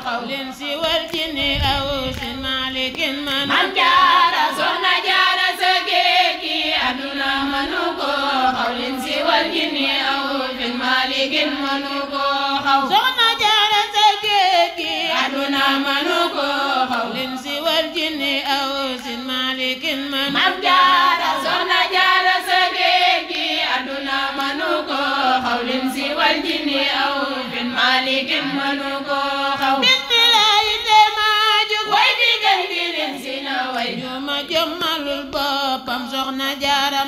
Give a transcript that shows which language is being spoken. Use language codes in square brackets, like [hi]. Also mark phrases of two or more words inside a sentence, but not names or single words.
[ar] الإنس والجن أوس مالك من [wo] Maam Jaara Soxna Jaara sa géej gi àdduna mënu ko xaw [ar] الإنس والجن أوس مالك [wo] mënu ko xaw Soxna Jaara sa géej gi àdduna mënu ko xaw [ar] الإنس والجن أوس مالك من [wo] Maam Jaara Soxna Jaara sa géej gi àdduna mënu ko xaw [ar] الإنس والجن أوس مالك [wo] mënu ko xaw bismillaahi tey maa jóg way di gën di l'Insi na way juma jëmmalul boppam Soxna Jaara